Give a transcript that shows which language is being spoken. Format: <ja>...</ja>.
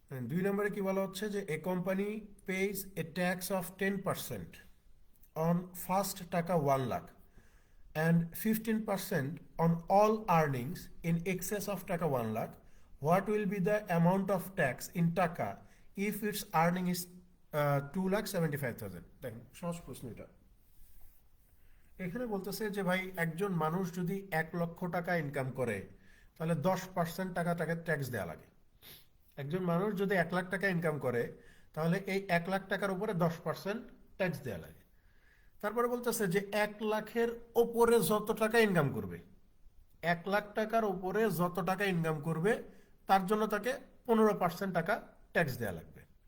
<bn>২ নম্বরে কি বলা হচ্ছে, যে</bn> <en>A company pays a tax of 10% on first taka 1 lakh and 15% on all earnings in excess of taka 1 lakh. What will be the amount of tax in taka if its earning is 2,75,000?</en> <bn>দেখেন, সহজ প্রশ্ন এটা। এখানে বলতেছে যে ভাই, একজন মানুষ যদি ১ লক্ষ টাকা ইনকাম করে, তাহলে 10% টাকা তাকে ট্যাক্স দেওয়া লাগে। একজন মানুষ যদি ১ লাখ টাকা ইনকাম করে, তাহলে এই ১ লাখ টাকার উপরে 10% ট্যাক্স দেওয়া লাগে। তারপরে বলতেছে যে ১ লাখের ওপরে যত টাকা ইনকাম করবে, ১ লাখ টাকার উপরে যত টাকা ইনকাম করবে, তার জন্য তাকে 15% টাকা ট্যাক্স দেওয়া লাগবে।</bn>